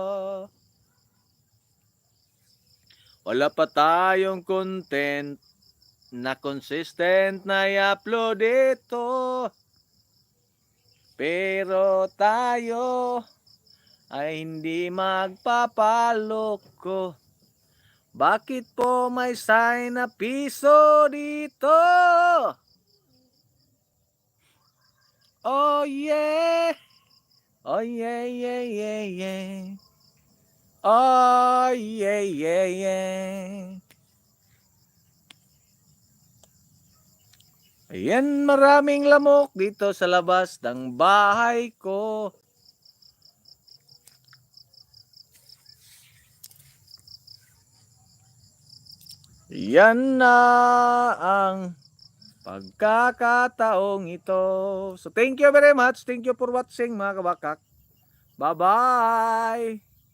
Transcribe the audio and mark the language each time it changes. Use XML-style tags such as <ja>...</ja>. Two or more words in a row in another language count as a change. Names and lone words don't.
<tl>Wala pa tayong content na consistent na i-upload ito. Pero tayo ay hindi magpapaloko. Bakit po may sign na piso dito?</tl> <en>Oh yeah! Oh yeah, yeah, yeah, yeah. Oh yeah, yeah, yeah.</en> <tl>Ayan, maraming lamok dito sa labas ng bahay ko. Yan na ang pagkakataong ito.</tl> <en>So thank you very much. Thank you for watching</en> <tl>mga kabakak.</tl> <en>Bye-bye!</en>